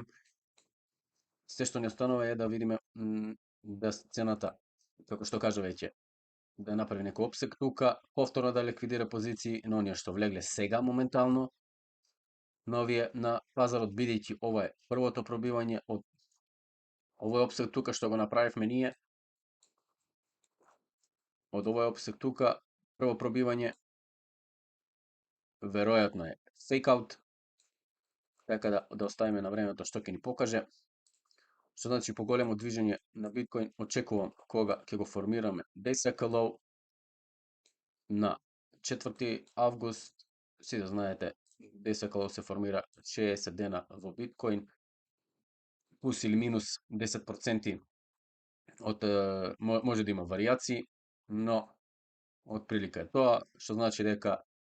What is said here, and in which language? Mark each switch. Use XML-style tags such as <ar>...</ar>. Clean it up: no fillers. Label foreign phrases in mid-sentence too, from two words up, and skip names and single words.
<mk>Се што ни останува е да видиме да цената, како што кажа веќе, да направи некој опсек тука, повторно да ликвидира позиции на оние што влегле сега моментално на овие на пазарот, бидејќи ова е првото пробивање од овој опсек тука што го направивме ние. Од овој опсек тука, прво пробивање, веројатно е</mk> <en>fake out,</en> <mk>така да оставиме на времето што ќе ни покаже. Што значи поголемо движење на биткоин очекувам кога ќе го формираме</mk> <en>Day-Cycle Low</en> <mk>на 4 август. Сите знаете,</mk> <en>Day-Cycle Low</en> <mk>се формира 60 дена во биткоин, плюс или минус 10% од може да има варијации, но отприлика е тоа, што значи дека</mk>